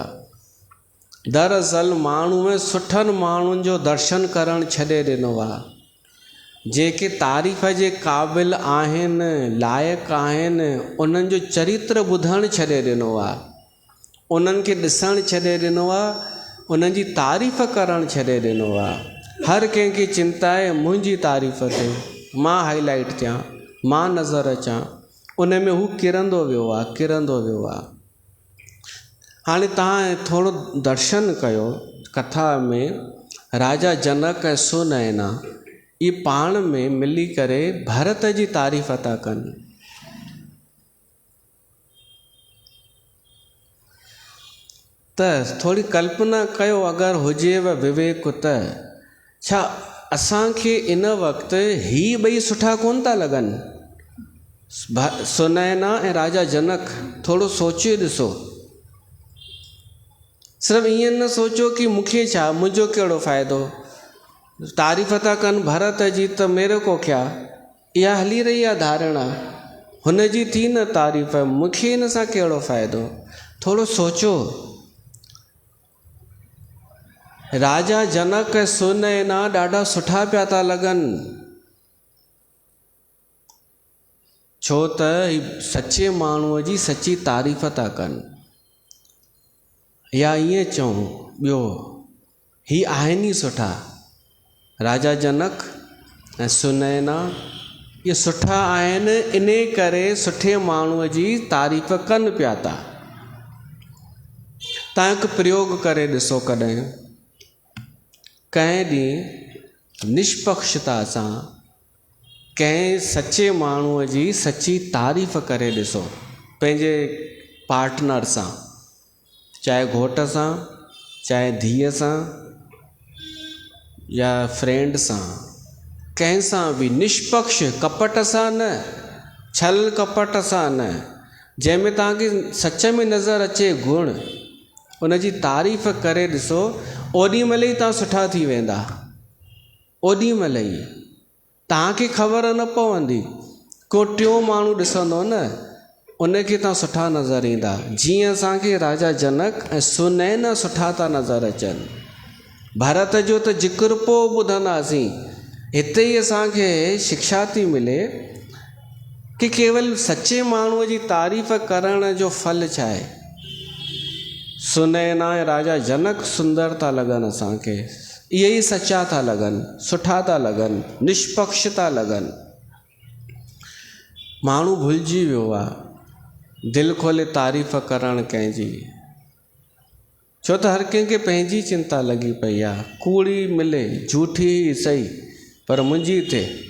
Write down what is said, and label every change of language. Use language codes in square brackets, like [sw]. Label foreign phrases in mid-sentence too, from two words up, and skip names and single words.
[sd] दरअसल माण्हू में सुठनि माण्हुनि जो दर्शन करणु छॾे ॾिनो आहे, जेके तारीफ़ जे क़ाबिल आहिनि, लाइक़ु आहिनि, उन्हनि जो चरित्र ॿुधणु छॾे ॾिनो आहे, उन्हनि खे ॾिसणु छॾे ॾिनो आहे, उन्हनि जी तारीफ़ करणु छॾे ॾिनो आहे। हर कंहिंखे चिंता आहे मुंहिंजी तारीफ़ थिए, मां हाईलाइट थियां, मां नज़र अचां, उन में हू किरंदो वियो आहे, किरंदो वियो आहे। हाणे तव्हां थोरो दर्शन कयो, कथा में राजा जनक ऐं सुनैना ये पाण में मिली करे भरत जी तारीफ़ था कनि। त थोड़ी कल्पना कयो अगरि हुजेव विवेक त छा असांखे इन वक़्तु ही ॿई सुठा कोन था लॻनि? सुनैना ऐं राजा जनक, थोरो सोचे ॾिसो। सिर्फ़ु ईअं न सोचो कि मूंखे छा, मुंहिंजो कहिड़ो फ़ाइदो, तारीफ़ था कनि भरत जी त [hi] मेरे को क्या, [sd] इहा हली रही आहे धारणा, हुन जी थी न तारीफ़, मूंखे इन सां कहिड़ो फ़ाइदो। थोरो सोचो। राजा जनक ऐं सुनैना ॾाढा सुठा पिया था लॻनि, छो त सचे माण्हूअ जी सची तारीफ़ था कनि। या ईअं चऊं ॿियो, ही आहिनि ई सुठा, राजा जनक ऐं सुनैना ये सुठा आहिनि, इन करे सुठे माण्हूअ जी तारीफ़ कनि पिया था। तव्हां हिकु प्रयोग करे ॾिसो, कॾहिं कंहिं ॾींहुं निष्पक्षता सां कंहिं सचे माण्हूअ जी सची तारीफ़ करे ॾिसो, पंहिंजे पार्टनर सां, चाहे घोट सां, चाहे धीअ सां, या फ्रेंड सां, कंहिं सां बि निष्पक्ष, कपट सां न, छल कपट सां न, जंहिंमें तव्हांखे सच में नज़र अचे गुण, उन जी तारीफ़ करे ॾिसो, ओॾी महिल ई तव्हां सुठा थी वेंदा। ओॾी महिल ई तव्हांखे ख़बर न पवंदी, को टियों माण्हू ॾिसंदो न, उनखे तव्हां सुठा नज़र ईंदा। जीअं असांखे राजा जनक ऐं सुनैना सुठा था नज़र अचनि। भरत जो त ज़िक्र पोइ ॿुधंदासीं, हिते ई असांखे शिक्षा थी मिले कि केवल सचे माण्हूअ जी तारीफ़ करण जो फल छा आहे। सुनैना ऐं राजा जनक सुंदर था लॻनि असांखे, इहे ई सचा था लॻनि, सुठा था लॻनि, निष्पक्ष था लॻनि। माण्हू भुलिजी वियो आहे दिलि खोले तारीफ़ करणु कंहिंजी, छो त हर कंहिंखे पंहिंजी चिंता लॻी पई आहे, कूड़ी मिले, झूठी सही, पर मुंहिंजी थिए।